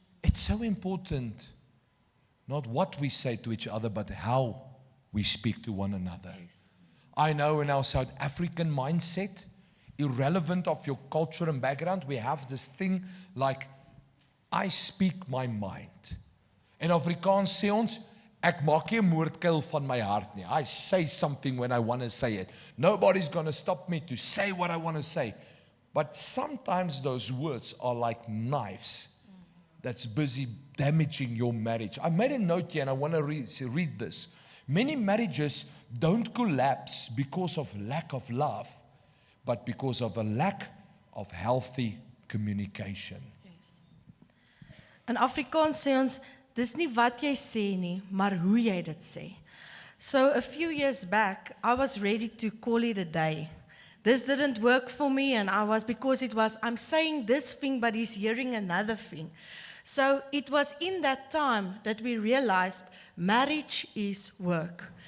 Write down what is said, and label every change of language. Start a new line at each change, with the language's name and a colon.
English: It's so important, not what we say to each other, but how we speak to one another. I know in our South African mindset, irrelevant of your culture and background, we have this thing like, I speak my mind. In Afrikaans
Afrikaans: sê ons, ek maak nie 'n moordkuil van my hart nie.
English: I say something when I want to say it. Nobody's going to stop me to say what I want to say. But sometimes those words are like knives that's busy damaging your marriage. I made a note here and I want to read this. Many marriages don't collapse because of lack of love, but because of a lack of healthy communication. In Afrikaans
Afrikaans: sê ons, dis nie wat jy sê nie, maar hoe jy dit sê.
English: So a few years back, I was ready to call it a day. This didn't work for me, and I'm saying this thing, but he's hearing another thing. So it was in that time that we realized marriage is work.